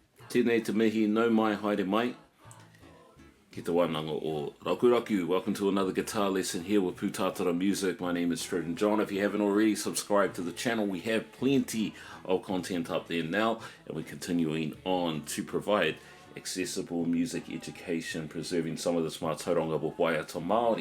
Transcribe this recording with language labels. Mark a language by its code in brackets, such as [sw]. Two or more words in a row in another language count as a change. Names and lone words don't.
[mi] Tēnei te mihi, no mai, haere mai. Ki te wānanga o Rakuraku. [en] Welcome to another guitar lesson here with Pūtātara Music. My name is Trojan-John. If you haven't already subscribed to the channel, we have plenty of content up there now, and we're continuing on to provide accessible music education, preserving some of this [mi] mātauranga o Waiata Maori.